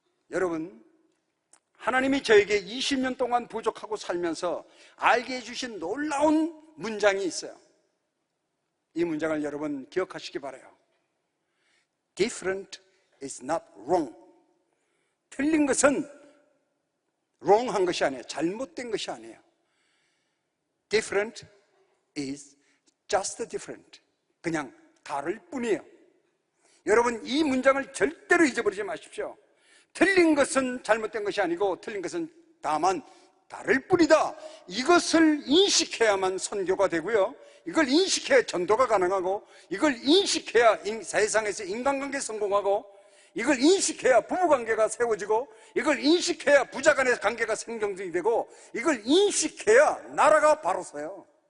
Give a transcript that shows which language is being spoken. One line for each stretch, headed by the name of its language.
Korean: 여러분, 하나님이 저에게 20년 동안 부족하고 살면서 알게 해주신 놀라운 문장이 있어요. 이 문장을 여러분 기억하시기 바라요.
English: Different is not wrong.
Korean: 틀린 것은 wrong한 것이 아니에요. 잘못된 것이 아니에요.
English: Different is just different.
Korean: 그냥 다를 뿐이에요. 여러분, 이 문장을 절대로 잊어버리지 마십시오. 틀린 것은 잘못된 것이 아니고 틀린 것은 다만 다를 뿐이다. 이것을 인식해야만 선교가 되고요. 이걸 인식해야 전도가 가능하고, 이걸 인식해야 세상에서 인간관계 성공하고, 이걸 인식해야 부부관계가 세워지고, 이걸 인식해야 부자간의 관계가 생경이 되고, 이걸 인식해야 나라가 바로 서요.